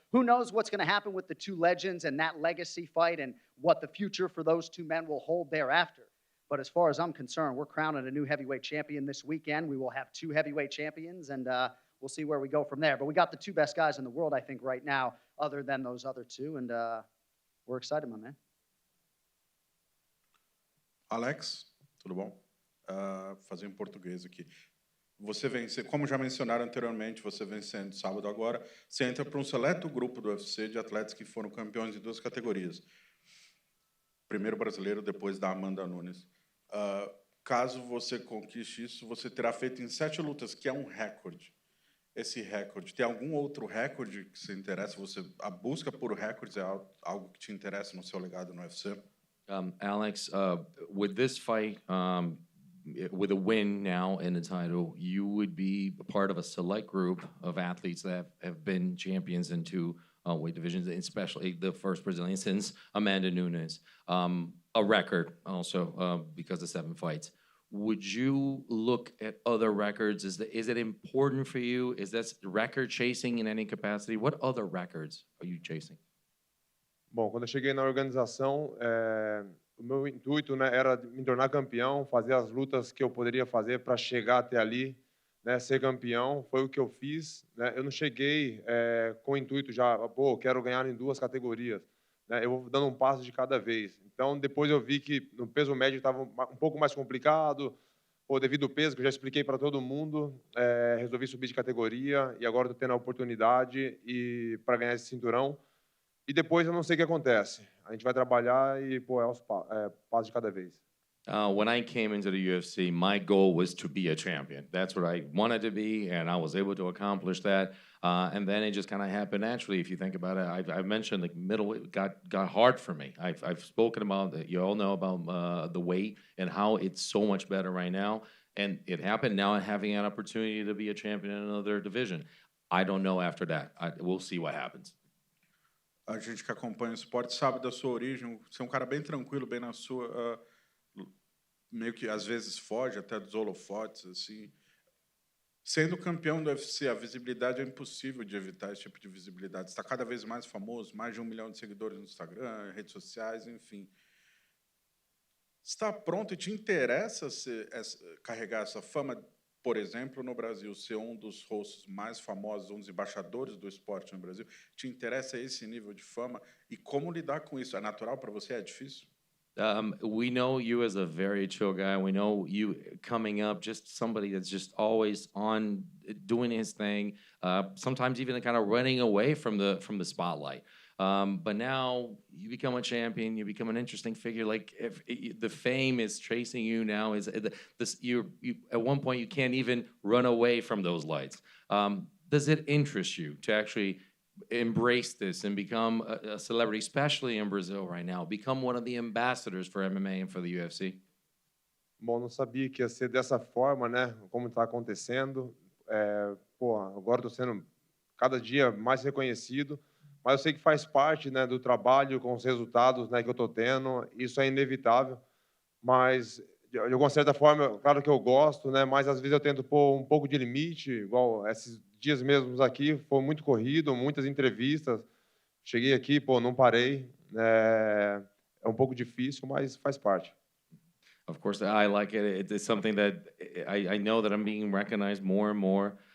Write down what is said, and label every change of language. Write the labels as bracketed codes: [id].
[en] Who knows what's going to happen with the two legends and that legacy fight and what the future for those two men will hold thereafter. But as far as I'm concerned, we're crowning a new heavyweight champion this weekend. We will have two heavyweight champions, and we'll see where we go from there. But we got the two best guys in the world, I think, right now, other than those other two, and we're excited, my man. [pt] Alex, tudo bom? Fazer em português aqui. Você vence, como já mencionaram anteriormente, você vencendo sábado agora, você entra para um seleto grupo do UFC de atletas que foram campeões em duas categorias. Primeiro brasileiro, depois da Amanda Nunes. Caso você conquiste isso, você terá feito em 7 lutas, que é um recorde. Esse recorde, tem algum outro recorde que se interessa? A busca por recordes é algo que te interessa no seu legado no UFC? [en] Alex, with this fight, with a win now in the title, you would be a part of a select group of athletes that have been champions in 2 weight divisions, especially the first Brazilian since Amanda Nunes. A record also because of 7 fights. Would you look at other records? Is it important for you? Is that record chasing in any capacity? What other records are you chasing? [pt] Bom, quando eu cheguei na organização, o meu intuito, né, era me tornar campeão, fazer as lutas que eu poderia fazer para chegar até ali, né, ser campeão. Foi o que eu fiz, né? Eu não cheguei com o intuito já, pô, quero ganhar em 2 categorias, né? Eu vou dando um passo de cada vez. Então, depois eu vi que no peso médio estava um pouco mais complicado, pô, devido ao peso, que eu já expliquei para todo mundo, resolvi subir de categoria e agora estou tendo a oportunidade para ganhar esse cinturão. E depois eu não sei o que acontece. A gente vai trabalhar e, pô, passo de cada vez. [en] When I came into the UFC, my goal was to be a champion. That's what I wanted to be, and I was able to accomplish that. And then it just kind of happened naturally. If you think about it, I've mentioned the middleweight got hard for me. I've spoken about that. You all know about the weight and how it's so much better right now. And it happened now, having an opportunity to be a champion in another division. I don't know after that. We'll see what happens. [pt] A gente que acompanha o esporte sabe da sua origem. Você é um cara bem tranquilo, bem na sua... meio que às vezes foge até dos holofotes, assim. Sendo campeão do UFC, a visibilidade é impossível de evitar esse tipo de visibilidade. Está cada vez mais famoso, mais de 1 milhão de seguidores no Instagram, redes sociais, enfim. Está pronto e te interessa carregar essa fama, por exemplo, no Brasil, ser um dos hosts mais famosos, um dos embaixadores do esporte no Brasil? Te interessa esse nível de fama? E como lidar com isso? É natural para você? É difícil? [en] We know you as a very chill guy. We know you coming up, just somebody that's just always on doing his thing. Sometimes even kind of running away from the spotlight. But now you become a champion. You become an interesting figure. Like if the fame is chasing you now, you at one point you can't even run away from those lights. Does it interest you to actually embrace this and become a celebrity, especially in Brazil right now, become one of the ambassadors for MMA and for the UFC? [pt] Bom, não sabia que ia ser dessa forma, né? Como está acontecendo. Pô, agora estou sendo cada dia mais reconhecido, mas eu sei que faz parte, né, do trabalho com os resultados, né, que eu estou tendo. Isso é inevitável, mas de alguma certa forma, claro que eu gosto, né? Mas às vezes eu tento pôr um pouco de limite, igual esses dias mesmos aqui, foi muito corrido, muitas entrevistas. Cheguei aqui, pô, não parei. É um pouco difícil, mas faz parte. [en] Of course, I like it. It's something that I know that I'm being recognized more and more.